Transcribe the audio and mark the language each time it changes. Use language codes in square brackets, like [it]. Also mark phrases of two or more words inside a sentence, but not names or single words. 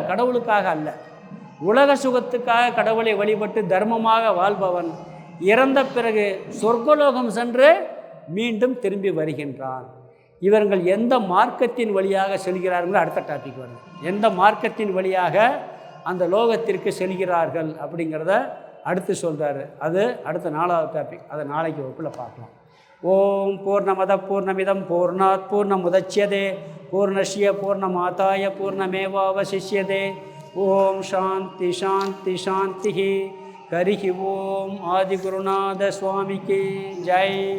[ta] கடவுளுக்காக அல்ல, உலக சுகத்துக்காக கடவுளை வழிபட்டு தர்மமாக வாழ்பவன் இறந்த பிறகு சொர்க்கலோகம் சென்று மீண்டும் திரும்பி வருகின்றான். இவர்கள் எந்த மார்க்கத்தின் வழியாக செல்கிறார்கள்? அடுத்த டாபிக் வருது. எந்த மார்க்கத்தின் வழியாக அந்த லோகத்திற்கு செல்கிறார்கள் அப்படிங்கிறத அடுத்து சொல்கிறாரு. அது அடுத்த 4வது டாபிக். அதை நாளைக்கு வகுப்பில் பார்க்கலாம். [sa] ओम् पूर्णमद पूर्णमिदं पूर्णात् पूर्णमुदच्यते पूर्णस्य पूर्णमादाय पूर्णमेवावशिष्यते. ओम् शान्ति शान्ति शान्ति. हरिहि ओम्. [ta] ஆதிகுருநாத சுவாமிக்கு ஜெய்.